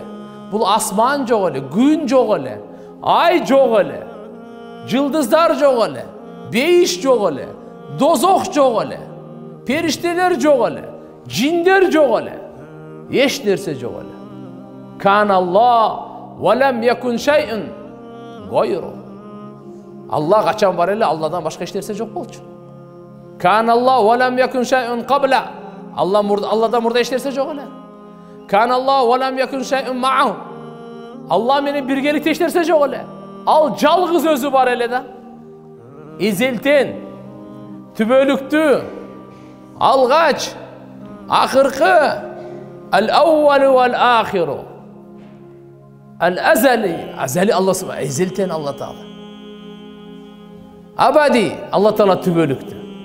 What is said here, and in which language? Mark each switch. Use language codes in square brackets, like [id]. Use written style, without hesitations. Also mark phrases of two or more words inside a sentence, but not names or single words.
[ky] Бул асман жок эле, күн жок эле, ай жок эле, жылдыздар жок эле, бейиш жок эле, дозох жок эле, периштелер жок эле, жиндер жок эле, эч нерсе жок эле. [ar] كان الله ولم يكن شيء غيره. [ky] Алла качан бар эле, Алладан башка эч нерсе жок болчу. [ar] كان الله ولم يكن شيء قبله. [ky] Алладан мурда эч нерсе жок эле. [ar] كان الله ولم يكن شيء معه. [ky] Алла менен биргеликте эч нерсе жок эле. Ал жалгыз өзү бар эле да. Эзелтен, түбөлүктүү, алгач, акыркы, [ar] الأول والآخر. الأزلي أزلي الله سبحانه, [ky] эзелтен Аллах Таала. Абади, Аллах Таала түбөлүктү.